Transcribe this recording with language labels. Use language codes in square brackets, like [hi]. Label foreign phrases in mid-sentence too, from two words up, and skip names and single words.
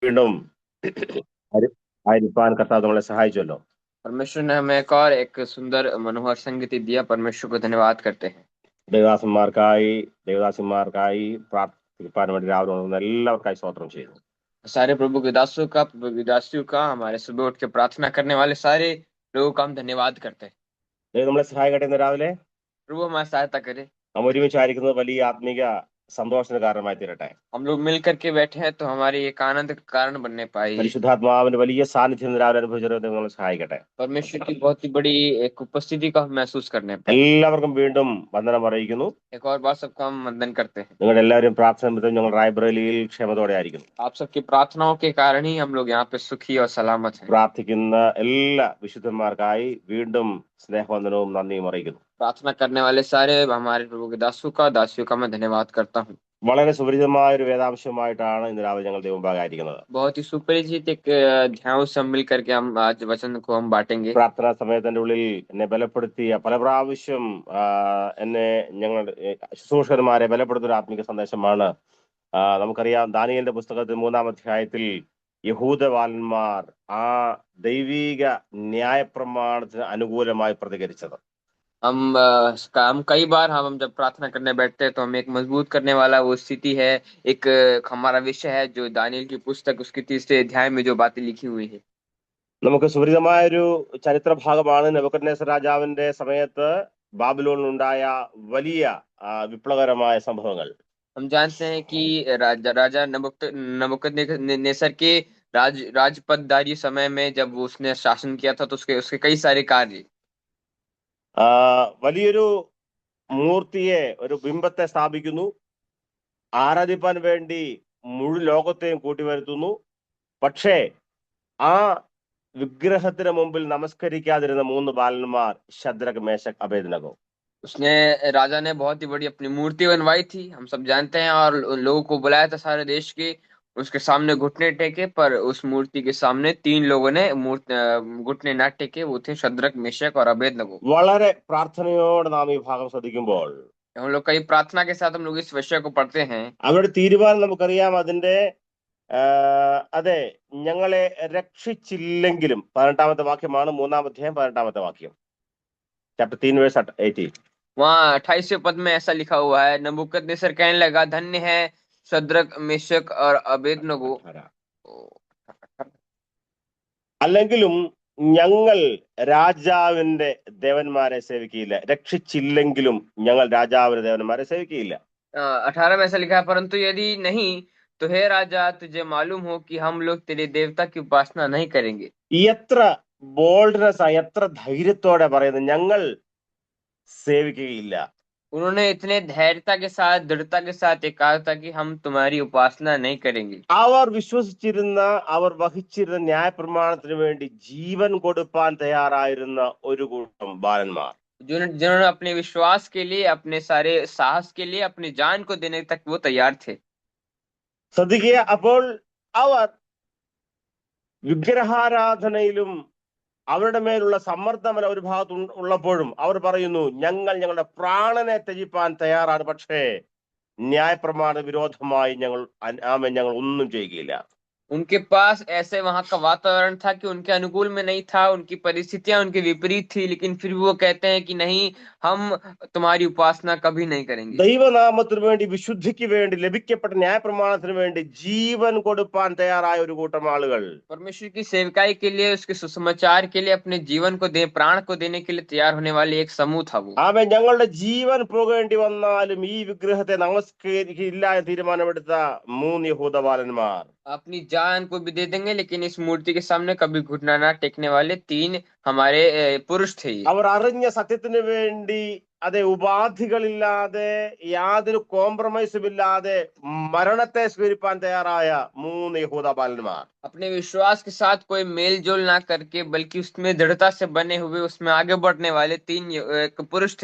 [ml] വീണ്ടും ആയിരിക്കാൻ കർത്താവ് നമ്മളെ സഹായിച്ചല്ലോ. [hi] परमेश्वर ने हमें एक और एक सुंदर मनोहर संगति दिया। परमेश्वर को धन्यवाद करते हैं। [ml] ദേവദാസന്മാർക്കായി ദേവദാസന്മാർക്കായി പ്രാർത്ഥിക്കാൻ വേണ്ടി രാവിലെ ഉണർന്ന എല്ലാവർക്കായി സ്തോത്രം ചെയ്യുന്നു. [hi] सारे प्रभु के दासों का, प्रभु के दासियों का, हमारे सुबह उठ के प्रार्थना करने वाले सारे लोगों का हम धन्यवाद करते हैं। [ml] ദൈവം നമ്മളെ സഹായിക്കട്ടെ. ഇന്ന് രാവിലെ [hi] प्रभु हमारी सहायता करे। [ml] നാം ഒരുമിച്ചായിരിക്കുന്നത് വലിയ ആത്മീക സന്തോഷത്തിന് കാരണമായി തീരട്ടെ. [hi] हम लोग मिल करके बैठे हैं तो हमारी एक आनंद का कारण बनने पाए। [ml] പരിശുദ്ധാത്മാവിന്റെ വലിയ സാന്നിധ്യം ഇന്ന് രാവിലെ അനുഭവിച്ചവരെ ദൈവം നമ്മളെ സഹായിക്കട്ടെ. [hi] परमेश्वर की बहुत ही बड़ी एक उपस्थिति का हम महसूस करने पाए। [ml] എല്ലാവർക്കും വീണ്ടും വന്ദനം അറിയിക്കുന്നു. [hi] एक और बार सबका हम वंदन करते हैं। [ml] നിങ്ങളുടെ എല്ലാവരും പ്രാർത്ഥന നിമിത്തം ഞങ്ങൾ റായ്ബറേലിയിൽ ക്ഷേമത്തോടെ ആയിരിക്കുന്നു. [hi] आप सबकी प्रार्थनाओं के कारण ही हम लोग यहाँ पे सुखी और सलामत हैं। [ml] പ്രാർത്ഥിക്കുന്ന എല്ലാ വിശുദ്ധന്മാർക്കായി വീണ്ടും സ്നേഹവന്ദനവും നന്ദിയും അറിയിക്കുന്നു. [hi] प्रार्थना करने वाले सारे हमारे प्रभु के दासों का, दासियों का मैं धन्यवाद करता हूँ। [ml] വളരെ സുപരിചിതമായ ഒരു വേദാംശമായിട്ടാണ് ഇന്ന് രാവിലെ ഞങ്ങൾ ദൈവമുമ്പാകായിരിക്കുന്നത്. [hi] बहुत ही सुपरिचित एक ध्यान से हम मिल करके हम आज वचन को हम बांटेंगे। [ml] പ്രാർത്ഥനാ സമയത്തിന്റെ ഉള്ളിൽ എന്നെ ബലപ്പെടുത്തിയ പല പ്രാവശ്യം എന്നെ ഞങ്ങൾ ശുശ്രൂഷകന്മാരെ ബലപ്പെടുത്തുന്ന ഒരു ആത്മിക സന്ദേശമാണ്. നമുക്കറിയാം, ദാനിയേലിന്റെ പുസ്തകത്തിൽ 3-ാം അധ്യായത്തിൽ യഹൂദബാലന്മാർ ആ ദൈവീക ന്യായപ്രമാണത്തിന് അനുകൂലമായി പ്രതികരിച്ചത്. [hi] हम कई बार हम जब प्रार्थना करने बैठते हैं तो हम एक मजबूत करने वाला वो स्थिति है। एक हमारा विषय है जो दानियल की पुस्तक उसके 3 अध्याय में जो बातें लिखी हुई है। [ml] നമുക്ക് സുപരിചിതമായൊരു ചരിത്ര ഭാഗമാണ്. നെബൂഖദ്നേസർ രാജാവിന്റെ സമയത്ത് ബാബിലോണിലുണ്ടായ വലിയ വിപ്ലവകരമായ സംഭവങ്ങൾ. [hi] हम जानते हैं कि राजा नबूकदनेस्सर के राजपददारी समय में जब उसने शासन किया था तो उसके उसके कई सारे कार्य। [ml] വലിയൊരു മൂർത്തിയെ, ഒരു ബിംബത്തെ സ്ഥാപിക്കുന്നു. ആരാധിപ്പാൻ വേണ്ടി മുഴു ലോകത്തെയും കൂട്ടിവരുത്തുന്നു. പക്ഷേ ആ വിഗ്രഹത്തിന് മുമ്പിൽ നമസ്കരിക്കാതിരുന്ന 3 ബാലന്മാർ, ശദ്രക്, മേശക്, അബേദ്നഗോ. [hi] उसने राजा ने बहुत ही बड़ी अपनी मूर्ति बनवाई थी, हम सब जानते हैं, और उन लोगों को बुलाया था सारे देश के। उसके सामने घुटने टेके, पर उस मूर्ति के सामने 3 लोगों ने घुटने ना टेके। वो थे शद्रक, मेशक और अबेदनगो। [ml] വളരെ പ്രാർത്ഥനയോടെ നാം ഈ ഭാഗം ശ്രദ്ധിക്കുമ്പോൾ [hi] हम लोग कई प्रार्थना के साथ हम लोग इस विषय को पढ़ते हैं। [ml] അവരുടെ തീരുമാനം നമുക്കറിയാം. അതിന്റെ അതെ, ഞങ്ങളെ രക്ഷിച്ചില്ലെങ്കിലും 18-ാമത്തെ വാക്യമാണ്. 3-ാം അധ്യായം 18-ാമത്തെ വാക്യം, [en] chapter 3 verse 18. [hi] वहाँ 28वें पद में ऐसा लिखा हुआ है, नबूकदनेस्सर कहने लगा, धन्य है शद्रक, मेशक और अबेदनगो। [ml] അല്ലെങ്കിലും ഞങ്ങൾ രാജാവിന്റെ ദേവന്മാരെ സേവിക്കുകയില്ല. രക്ഷിച്ചില്ലെങ്കിലും ഞങ്ങൾ രാജാവിന്റെ ദേവന്മാരെ സേവിക്കുകയില്ല. [hi] 18 में ऐसा लिखा है, परंतु यदि नहीं तो हे राजा, तुझे मालूम हो कि हम लोग तेरे देवता की उपासना नहीं करेंगे। [ml] എത്ര ബോൾഡ്നെസ്, എത്ര ധൈര്യത്തോടെ പറയുന്നത്, ഞങ്ങൾ സേവിക്കുകയില്ല. [hi] उन्होंने इतने धैर्यता के साथ, दृढ़ता के साथ ये कहा था कि हम तुम्हारी उपासना नहीं करेंगे। [ml] അവർ വിശ്വസിച്ചിരുന്ന, അവർ വഹിച്ചിരുന്ന ന്യായപ്രമാണത്തിന് വേണ്ടി ജീവൻ കൊടുപ്പാൻ തയ്യാറായിരുന്ന ഒരു കൂട്ടം ബാലന്മാർ, [hi] जिन्होंने अपने विश्वास के लिए, अपने सारे साहस के लिए, अपनी जान को देने तक वो तैयार थे। [ml] ശ്രദ്ധിക്കുക. അപ്പോൾ അവർ വിഗ്രഹാരാധനയിലും അവരുടെ മേലുള്ള സമ്മർദ്ദം ഒരു ഭാഗത്ത് ഉള്ളപ്പോഴും അവർ പറയുന്നു, ഞങ്ങൾ ഞങ്ങളുടെ പ്രാണനെ ത്യജിപ്പാൻ തയ്യാറാണ്, പക്ഷേ ന്യായപ്രമാണ വിരോധമായി ഞങ്ങൾ ഒന്നും ചെയ്യുകയില്ല. [hi] उनके पास ऐसे वहां का वातावरण था कि उनके अनुकूल में नहीं था, उनकी परिस्थितियां उनके विपरीत थी, लेकिन फिर भी वो कहते हैं कि नहीं, हम तुम्हारी उपासना कभी नहीं करेंगे। [ml] ദൈവനാമത്തിന് വേണ്ടി, വിശുദ്ധിക്ക് വേണ്ടി, ലഭിക്കപ്പെട്ട ന്യായപ്രമാണത്തിന് വേണ്ടി ജീവൻ കൊടുപ്പാൻ തയ്യാറായ ഒരു കൂട്ടം ആളുകൾ, [hi] परमेश्वर की सेवकाई के लिए, उसके सुसमाचार के लिए अपने जीवन को प्राण को देने के लिए तैयार होने वाले एक समूह था वो। [ml] ഞങ്ങളുടെ ജീവൻ പോകേണ്ടി വന്നാലും ഈ വിഗ്രഹത്തെ നമസ്കരിക്കില്ല എന്ന് തീരുമാനമെടുത്ത 3 യഹൂദബാലന്മാർ, [hi] अपनी जान को भी दे देंगे लेकिन इस मूर्ति के सामने कभी घुटना ना टेकने वाले 3 हमारे पुरुष थे। [ml] അവർ അറിഞ്ഞ സത്യത്തിന് വേണ്ടി, അതെ, ഉപാധികളില്ലാതെ, യാതൊരു കോംപ്രമൈസും ഇല്ലാതെ മരണത്തെ സ്വീകരിപ്പാൻ തയ്യാറായ 3 യഹൂദബാലന്മാർ, [hi] अपने विश्वास के साथ कोई मेल जोल ना करके बल्कि उसमें दृढ़ता से बने हुए उसमें आगे बढ़ने वाले 3 पुरुष थे।